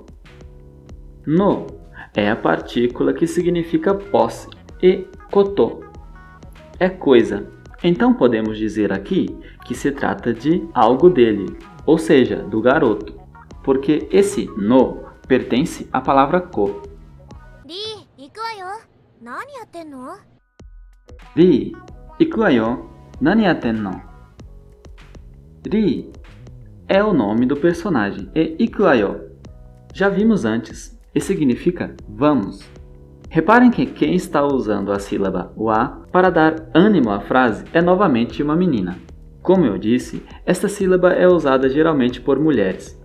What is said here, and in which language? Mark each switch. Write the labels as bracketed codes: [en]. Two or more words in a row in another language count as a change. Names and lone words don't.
[pt] No é a partícula que significa posse e koto é coisa. Então podemos dizer aqui que se trata de algo dele, ou seja, do garoto, porque esse no pertence à palavra ko. [ja] リー、行くわよ。何やってんの？リー、行くわよ、何やってんの? [pt] Ri é o nome do personagem e [ja] 行くわよ [pt] já vimos antes e significa vamos. Reparem que quem está usando a sílaba wa para dar ânimo à frase é novamente uma menina. Como eu disse, esta sílaba é usada geralmente por mulheres.